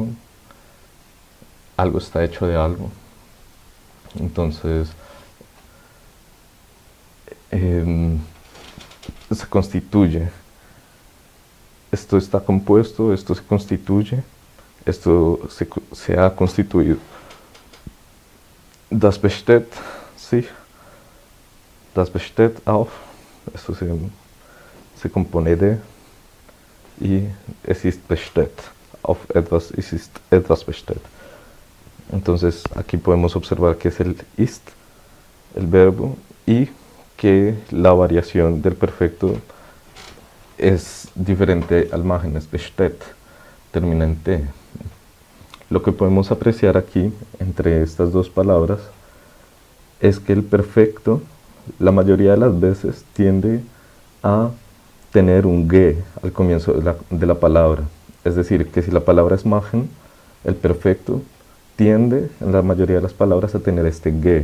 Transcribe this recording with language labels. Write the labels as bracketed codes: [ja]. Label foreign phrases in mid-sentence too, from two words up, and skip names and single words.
[es] Algo está hecho de algo. Entonces, se constituye. Esto está compuesto, esto se constituye, esto se ha constituido. Das besteht sich, das besteht auf, esto se compone de, y [de] es ist besteht, auf etwas, es ist etwas besteht. [es] Entonces aquí podemos observar que es el ist, el verbo, y que la variación del perfecto es diferente al machen, [de] es besteht, [es] termina en T. Lo que podemos apreciar aquí entre estas dos palabras es que el perfecto la mayoría de las veces tiende a tener un ge al comienzo de la palabra. Es decir, que si la palabra es machen, el perfecto tiende en la mayoría de las palabras a tener este ge.